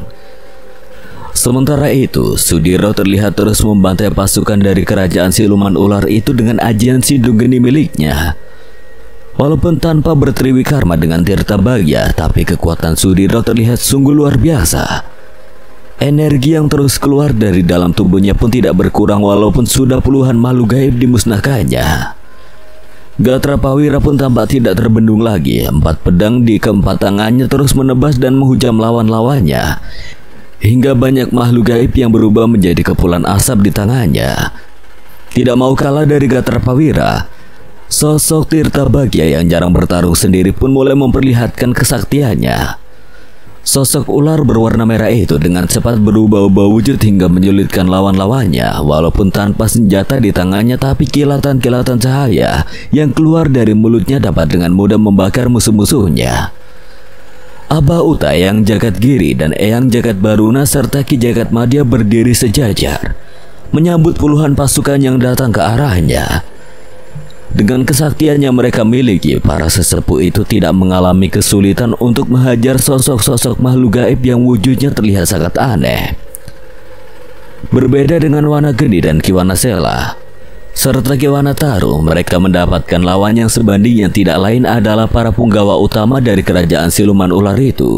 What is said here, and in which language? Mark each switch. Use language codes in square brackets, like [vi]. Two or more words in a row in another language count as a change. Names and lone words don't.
[id] Sementara itu, Sudiro terlihat terus membantai pasukan dari kerajaan siluman ular itu dengan ajian Sidunggeni miliknya. Walaupun tanpa bertriwikarma dengan Tirta Bagya, tapi kekuatan Sudiro terlihat sungguh luar biasa. Energi yang terus keluar dari dalam tubuhnya pun tidak berkurang walaupun sudah puluhan makhluk gaib dimusnahkannya. Gatra Pawira pun tampak tidak terbendung lagi. 4 pedang di keempat tangannya terus menebas dan menghujam lawan-lawannya, hingga banyak makhluk gaib yang berubah menjadi kepulan asap di tangannya. Tidak mau kalah dari Gatra Pawira, Sosok Tirtabagya yang jarang bertarung sendiri pun mulai memperlihatkan kesaktiannya. Sosok ular berwarna merah itu dengan cepat berubah-ubah wujud hingga menyulitkan lawan-lawannya. Walaupun tanpa senjata di tangannya, tapi kilatan-kilatan cahaya yang keluar dari mulutnya dapat dengan mudah membakar musuh-musuhnya. Aba Uta, Eyang Jagat Giri, dan Eyang Jagat Baruna serta Ki Jagat Madya berdiri sejajar menyambut puluhan pasukan yang datang ke arahnya. Dengan kesaktian yang mereka miliki, para sesepuh itu tidak mengalami kesulitan untuk menghajar sosok-sosok makhluk gaib yang wujudnya terlihat sangat aneh. Berbeda dengan Wanageni dan Ki Wanasela serta Ki Wanataru, mereka mendapatkan lawan yang sebanding yang tidak lain adalah para punggawa utama dari kerajaan siluman ular itu.